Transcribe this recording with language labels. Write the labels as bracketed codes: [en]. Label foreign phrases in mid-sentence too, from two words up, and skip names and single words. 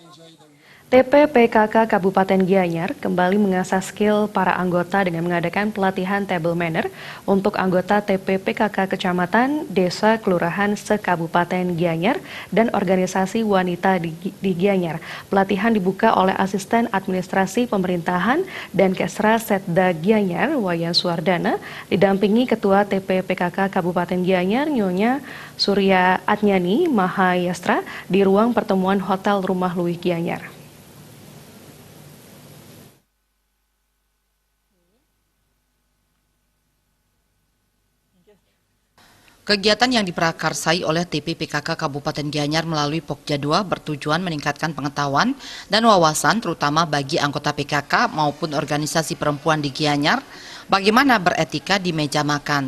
[id] TP PKK Kabupaten Gianyar kembali mengasah skill para anggota dengan mengadakan pelatihan [en] table manner [id] untuk anggota TP PKK Kecamatan, Desa, Kelurahan se-Kabupaten Gianyar dan organisasi wanita di Gianyar. Pelatihan dibuka oleh Asisten Administrasi Pemerintahan dan Kesra Setda Gianyar, Wayan Suwardana, didampingi Ketua TP PKK Kabupaten Gianyar, Nyonya Surya Atnyani Mahayastra di ruang pertemuan Hotel Rumah Luih Gianyar. Kegiatan yang diprakarsai oleh TP PKK Kabupaten Gianyar melalui Pokja 2 bertujuan meningkatkan pengetahuan dan wawasan terutama bagi anggota PKK maupun organisasi perempuan di Gianyar bagaimana beretika di meja makan.